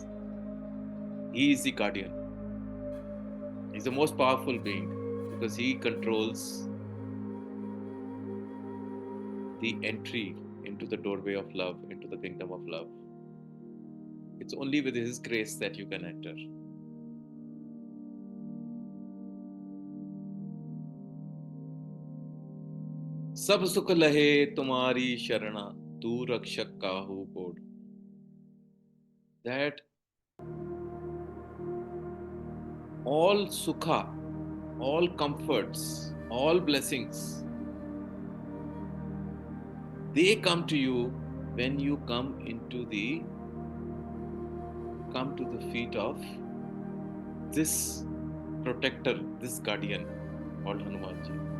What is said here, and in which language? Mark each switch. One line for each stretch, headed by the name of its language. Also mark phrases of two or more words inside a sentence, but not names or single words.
English: He is the guardian. He's the most powerful being because he controls the entry into the doorway of love, into the kingdom of love. It's only with his grace that you can enter.
Awadhi: सब सुख लहे तुम्हारी शरणा तू रक्षक काहू कोड.
English: That all sukha, all comforts, all blessings, they come to you when you come come to the feet of this protector, this guardian called Hanumanji.